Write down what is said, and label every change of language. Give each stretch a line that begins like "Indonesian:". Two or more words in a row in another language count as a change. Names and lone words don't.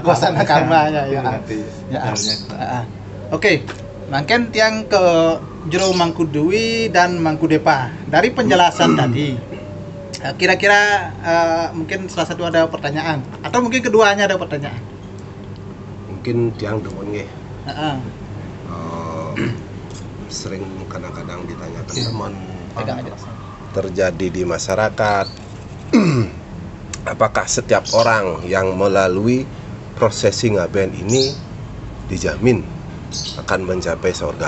Indonesian: karmanya ya. Oke, mungkin tiang ke Jero Mangkudewi dan Mangkudepa. Dari penjelasan tadi, kira-kira mungkin salah satu ada pertanyaan atau mungkin keduanya ada pertanyaan. Mungkin tiang demen nggih. Sering kadang-kadang ditanyakan teman terjadi di masyarakat. Apakah setiap orang yang melalui prosesi ngaben ini dijamin akan mencapai surga?